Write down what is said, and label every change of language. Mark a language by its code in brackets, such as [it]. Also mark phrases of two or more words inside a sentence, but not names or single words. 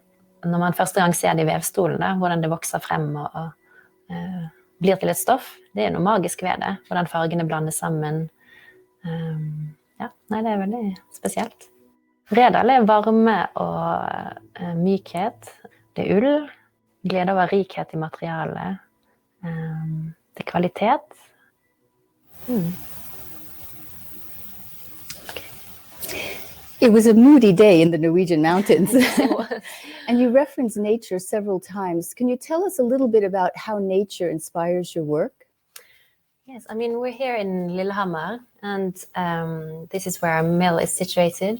[no] Når man første gang ser de vevstolene, hvordan det vokser frem og blir til et stoff, det noe magisk ved det, hvordan fargene blandes sammen. Det veldig spesielt. Redal varme og mykhet. Det ull, glede over rikhet i materialet. Det kvalitet. [en] It was a moody day in the Norwegian mountains. And you reference nature several times. Can you tell us a little bit about how nature inspires your work? Yes, I mean, we're here in Lillehammer, and this is where our mill is situated.